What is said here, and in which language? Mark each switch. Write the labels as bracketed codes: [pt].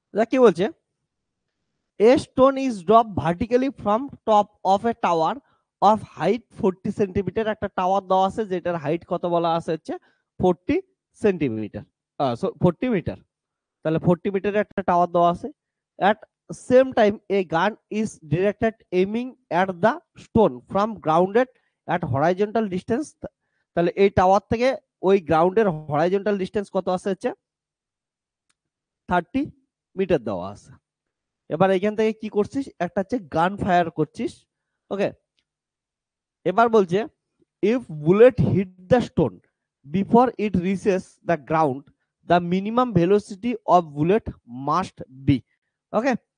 [bn] কি বলছে, [en] a stone is dropped vertically from top of a tower of height 40 centimetre. [bn] একটা tower দেওয়া আছে যেটার হাইট কত বলা আছে হচ্ছে 40 সেন্টিমিটার, 40 মিটার। তাহলে 40 মিটারের একটা টাওয়ার দেওয়া আছে। [en] at same time a gun is directed aiming at the stone from grounded at horizontal distance। [bn] তাহলে এই টাওয়ার থেকে ওই গ্রাউন্ডের হরাইজন্টাল ডিস্টেন্স কত আছে হচ্ছে 30 মিটার দেওয়া আছে। এবার এখান থেকে কি করছিস, একটা হচ্ছে গান ফায়ার করছিস, ওকে। এবার বলছে [en] If bullet hit the stone before it reaches the ground the minimum velocity of bullet must be, okay.